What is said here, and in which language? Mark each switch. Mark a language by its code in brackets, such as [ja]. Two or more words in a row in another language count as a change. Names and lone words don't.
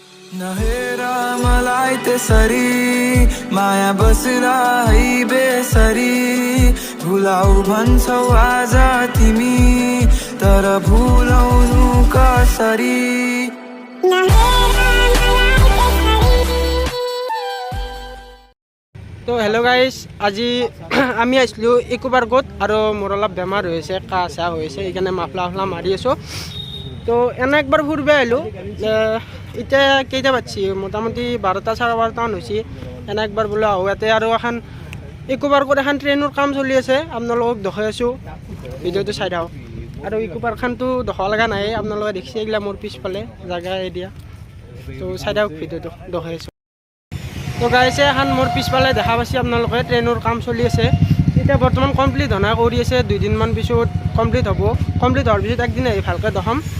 [ne] नहेरा मलाई त्यसरी माया बसला है बेसरी भुलाउ भन्छौ आज तिमी तर भुलाउनु कसरी [as] তো [en] hello guys [as] আজি আমি আহিছিলোঁ ইকো পাৰ্কত আৰু মোৰ অলপ বেমাৰ হৈ আছে কাহ চাহ হৈ আছে সেইকাৰণে মাফলা মাৰি আছোঁ তো এনে একবাৰ ফুৰিব আহিলোঁ এতিয়া কেইটা বাজছি মোটামুটি 12টা চাৰে 12টামান হৈছে এনে একবাৰ বোলে আহোঁ ইয়াতে আৰু এখন ইকো পাৰ্কত এখন ট্ৰেইনৰ কাম চলি আছে আপোনালোকক দেখাই আছোঁ ভিডিঅ'টো চাই থাকক আৰু ইকো পাৰ্কখনতো দেখাব লগা নাই আপোনালোকে দেখিছে এইগিলা মোৰ পিছফালে জাগা এৰিয়া তো চাই থাকক ভিডিঅ'টো দেখাই আছোঁ তো গাইছে এখন মোৰ পিছফালে দেখা পাইছে আপোনালোকে ট্ৰেইনৰ কাম চলি আছে এতিয়া বৰ্তমান কমপ্লিট হোৱা নাই কৰি আছে 2 দিনমান পিছত কমপ্লিট হ'ব কমপ্লিট হোৱাৰ পিছত একদিন আহি ভালকৈ দেখাম